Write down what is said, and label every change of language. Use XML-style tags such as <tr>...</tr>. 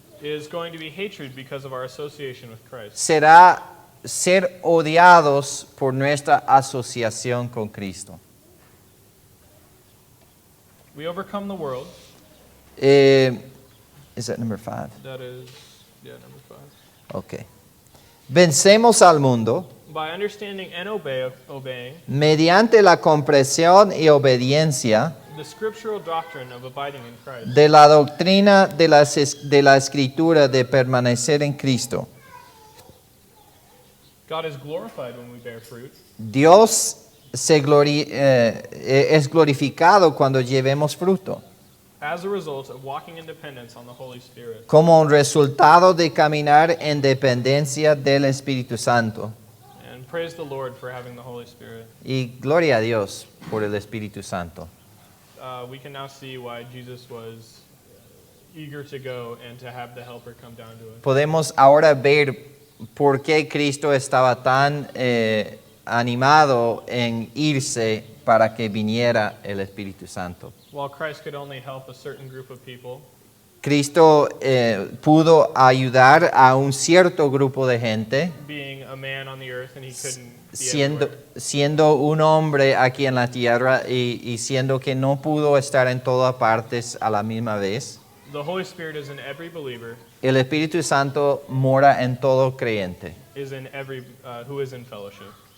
<en>is going to be hatred because of our association with Christ.</en> <es>será ser odiados por nuestra asociación con Cristo.</es> <en>We overcome the world. Is that number 5? That is, number 5.</en> <es>Okay. Vencemos al mundo</es> <en>By understanding and obeying</en> <es>mediante la comprensión y obediencia</es> <en>the scriptural doctrine of abiding in Christ.</en> <es>de la doctrina de la Escritura de permanecer en Cristo.</es> <en>God is glorified when we bear fruit,</en> <es>Dios es glorificado cuando llevemos fruto,</es> <en>as a result of walking in dependence on the Holy Spirit.</en> <es>como un resultado de caminar en dependencia del Espíritu Santo.</es> <en>And praise the Lord for having the Holy Spirit.</en> <es>Y gloria a Dios por el Espíritu Santo.</es> <en>We can now see why Jesus was eager to go and to have the Helper come down to us.</en> <es>Podemos ahora ver por qué Cristo estaba tan animado en irse para que viniera el Espíritu Santo.</es> <en>While Christ could only help a certain group of people,</en> <es>Cristo pudo ayudar a un cierto grupo de gente,</es> <en>being a man on the earth and he couldn't be</en> <es>siendo,</es> <en>everywhere.</en> <es>siendo un hombre aquí en la tierra y siendo que no pudo estar en todas partes a la misma vez.</es> <en>The Holy Spirit is in every believer,</en> <es>El Espíritu Santo mora en todo creyente.</es> <en>is in every who is in fellowship.</en>